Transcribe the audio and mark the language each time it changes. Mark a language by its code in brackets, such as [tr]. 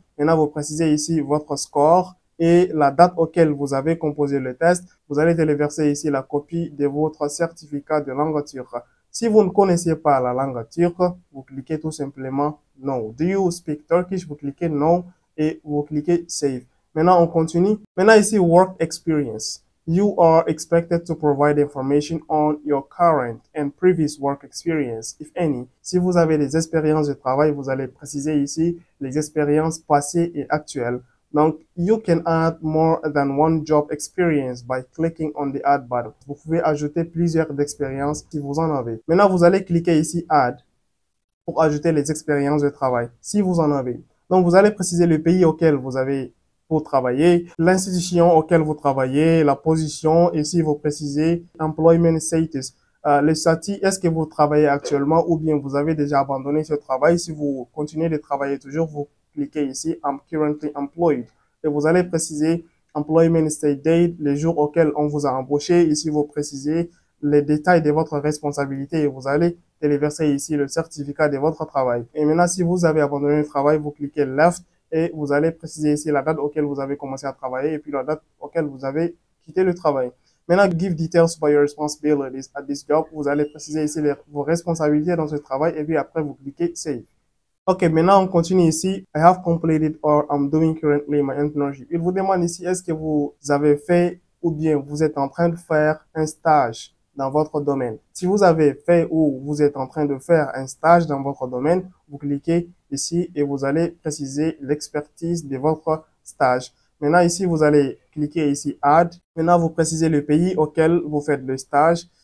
[fr] Maintenant, vous précisez ici votre score et la date auquel vous avez composé le test. Vous allez téléverser ici la copie de votre certificat de langue turque. Si vous ne connaissez pas la langue turque, vous cliquez tout simplement No. [en] Do you speak Turkish? [fr] Vous cliquez No et vous cliquez Save. Maintenant, on continue. Maintenant, ici, Work Experience. [en] You are expected to provide information on your current and previous work experience, if any. [fr] Si vous avez des expériences de travail, vous allez préciser ici les expériences passées et actuelles. Donc, [en] you can add more than one job experience by clicking on the add button. [fr] Vous pouvez ajouter plusieurs expériences si vous en avez. Maintenant, vous allez cliquer ici add pour ajouter les expériences de travail, si vous en avez. Donc, vous allez préciser le pays auquel vous avez pour travailler, l'institution auquel vous travaillez, la position, et si vous précisez [en] employment status, [fr] le statut, est-ce que vous travaillez actuellement ou bien vous avez déjà abandonné ce travail? Si vous continuez de travailler toujours, vous cliquez ici [en] I'm currently employed [fr] et vous allez préciser [en] employment state date, [fr] les jours auxquels on vous a embauché. Ici, vous précisez les détails de votre responsabilité et vous allez téléverser ici le certificat de votre travail. Et maintenant, si vous avez abandonné le travail, vous cliquez left et vous allez préciser ici la date auquel vous avez commencé à travailler et puis la date auquel vous avez quitté le travail. Maintenant, [en] give details about your responsibilities at this job. [fr] Vous allez préciser ici vos responsabilités dans ce travail et puis après vous cliquez Save. Ok, maintenant on continue ici. [en] I have completed or I'm doing currently my internship. [fr] Il vous demande ici, est-ce que vous avez fait ou bien vous êtes en train de faire un stage dans votre domaine. Si vous avez fait ou vous êtes en train de faire un stage dans votre domaine, vous cliquez ici et vous allez préciser l'expertise de votre stage. Maintenant, ici, vous allez cliquer ici Add. Maintenant, vous précisez le pays auquel vous faites le stage.